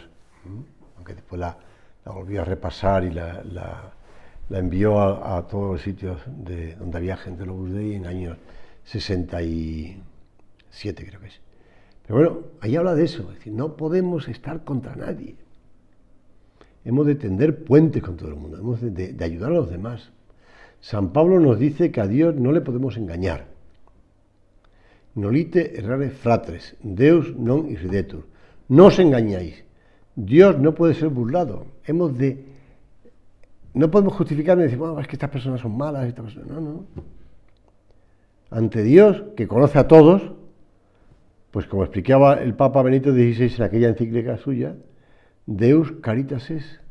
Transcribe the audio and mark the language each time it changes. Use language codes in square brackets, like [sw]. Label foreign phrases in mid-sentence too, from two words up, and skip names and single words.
[es] Aunque después la volvió a repasar y la envió a todos los sitios donde había gente de los Opus Dei en años 67, creo que es. Pero bueno, ahí habla de eso, es decir, no podemos estar contra nadie. Hemos de tender puentes con todo el mundo, hemos de ayudar a los demás. San Pablo nos dice que a Dios no le podemos engañar. [la] Nolite errare fratres, Deus non irridetur. [es] No os engañáis. Dios no puede ser burlado. No podemos justificarnos y decir, bueno, es que estas personas son malas, no. Ante Dios, que conoce a todos, pues como explicaba el Papa Benito XVI en aquella encíclica suya, [la] Deus caritas es.